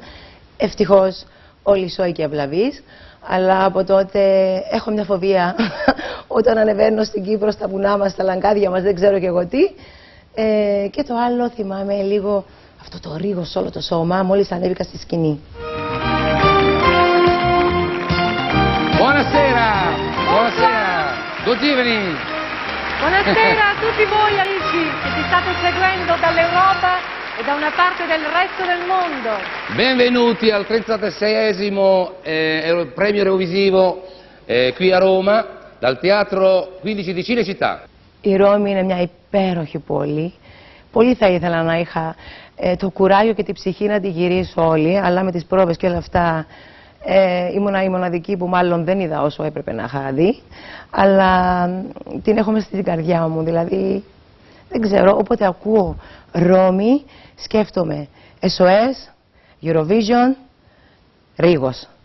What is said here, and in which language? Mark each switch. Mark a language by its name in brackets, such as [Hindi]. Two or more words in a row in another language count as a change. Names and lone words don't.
[Greek] Ευτυχώς όλοι σώοι και ευλαβείς, αλλά από τότε έχω μια φοβία όταν ανεβαίνω στην Κύπρο, στα βουνά μας, στα λαγκάδια μας, δεν ξέρω και εγώ τι. Και το άλλο θυμάμαι λίγο αυτό το ρίγος σε όλο το σώμα μόλις ανέβηκα στη σκηνή. [Italian] Buonasera, buonasera, [English] good evening. [Italian] Buonasera a tutti voi amici che ci state seguendo dall'Europa e da una parte del resto del mondo. Benvenuti al 36esimo premio Eurovisivo qui a Roma dal Teatro 15 di Cinecittà. [Greek] Η Ρώμη είναι μια υπέροχη πόλη. Πολύ θα ήθελα να είχα το κουράγιο και την ψυχή να τη γυρίσω όλοι, αλλά με τις πρόβες και όλα αυτά ήμουνα η μοναδική που μάλλον δεν είδα όσο έπρεπε να είχα δει, αλλά την έχω μέσα στην καρδιά μου, δηλαδή δεν ξέρω, όποτε ακούω Ρώμη σκέφτομαι SOS, Eurovision, Ρίγος.